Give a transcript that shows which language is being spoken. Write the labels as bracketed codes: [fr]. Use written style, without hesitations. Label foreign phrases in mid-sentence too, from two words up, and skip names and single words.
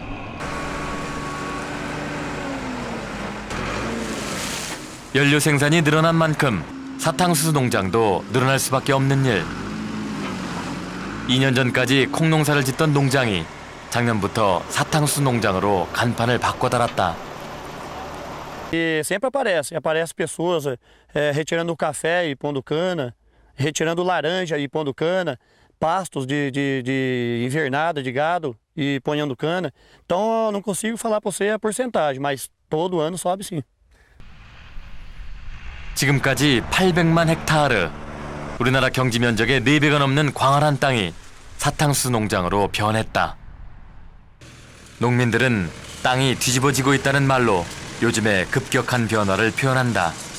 [ko] 연료 생산이 늘어난 만큼 사탕수수 농장도 늘어날 수밖에 없는 일. 2년 전까지 콩농사를 짓던 농장이 작년부터 사탕수수 농장으로 간판을 바꿔 달았다. [pt] E sempre aparece pessoas retirando café e pondo cana, retirando laranja e pondo cana, pastos de invernada de gado e ponhando cana. Então eu não consigo falar para você a porcentagem, mas todo ano sobe sim. [ko] 지금까지 800만 헥타르, 우리나라 경지 면적의 4배가 넘는 광활한 땅이 사탕수수 농장으로 변했다. 농민들은 땅이 뒤집어지고 있다는 말로 요즘의 급격한 변화를 표현한다.